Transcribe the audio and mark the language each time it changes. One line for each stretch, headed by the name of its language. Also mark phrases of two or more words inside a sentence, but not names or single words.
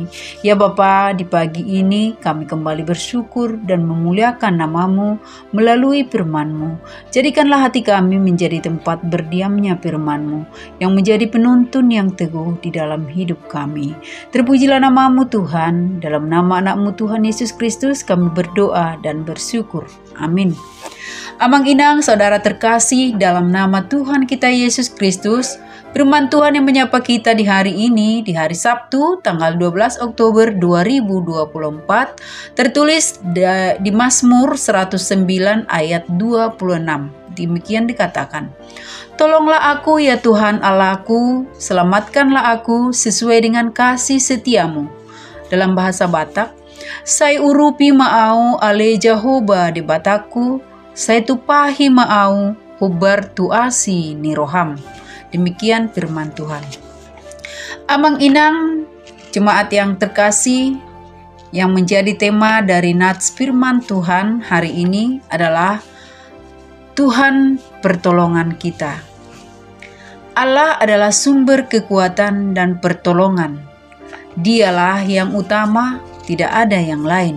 Indonesian: Ya Bapa, di pagi ini kami kembali bersyukur dan memuliakan nama-Mu melalui firman-Mu. Jadikanlah hati kami menjadi tempat berdiamnya firman-Mu, yang menjadi penuntun yang teguh di dalam hidup kami. Terpujilah nama-Mu Tuhan, dalam nama anak-Mu Tuhan Yesus Kristus kami berdoa dan bersyukur. Amin.
Batak Toba: Amang inang
Indonesian: saudara terkasih dalam nama Tuhan kita Yesus Kristus, firman Tuhan yang menyapa kita di hari ini, di hari Sabtu tanggal 12 Oktober 2024, tertulis di Mazmur 109 ayat 26. Demikian dikatakan, "Tolonglah aku ya Tuhan Allahku, selamatkanlah aku sesuai dengan kasih setiamu." Dalam bahasa Batak,
Batak Toba: "Sai urupi maau ale Jehovah di bataku, sai tupahi maau hubar tuasi niroham."
Indonesian: Demikian firman Tuhan.
Batak Toba: Amang inang
Indonesian: jemaat yang terkasih, yang menjadi tema dari nats firman Tuhan hari ini adalah Tuhan pertolongan kita. Allah adalah sumber kekuatan dan pertolongan. Dialah yang utama, tidak ada yang lain.